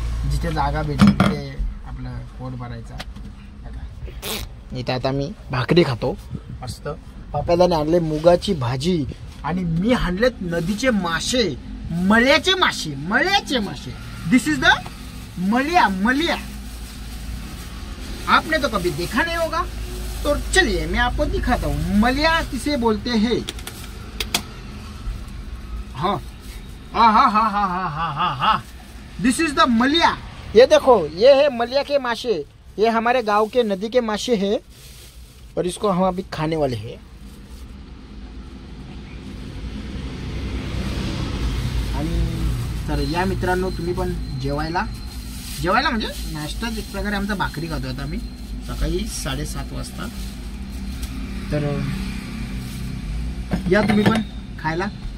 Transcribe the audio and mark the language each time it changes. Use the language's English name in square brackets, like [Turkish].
[Marathi] जिथे जागा भेटते तिथे आपलं पोट भरायचा. इथे आता मी भाकरी खातो मस्त. पाप्यादाने आणले मुगाची भाजी, आणि मी आणलेत नदीचे मासे, मळ्याचे मासे, मळ्याचे मासे. [English] This is the Maliya. [Hindi] मलिया आपने तो कभी देखा नहीं होगा, तो चलिए मैं आपको दिखाता हूँ. मलिया किसे बोलते हैं? हाँ हाँ हाँ हाँ हाँ हाँ हाँ हाँ हाँ, [English] This is the मलिया. [Hindi] ये देखो, ये है मलिया के माशे. ये हमारे गांव के नदी के माशे हैं, और इसको हम अभी खाने वाले हैं. [Marathi] आणि तर या मित्रांनो, तुम्ही पण जेवायला म्हणजे नाश्ता एक प्रकारे आमचा भाकरी खातो आता आम्ही सकाळी 7:30 वाजता. तर या तुम्ही पण खायला.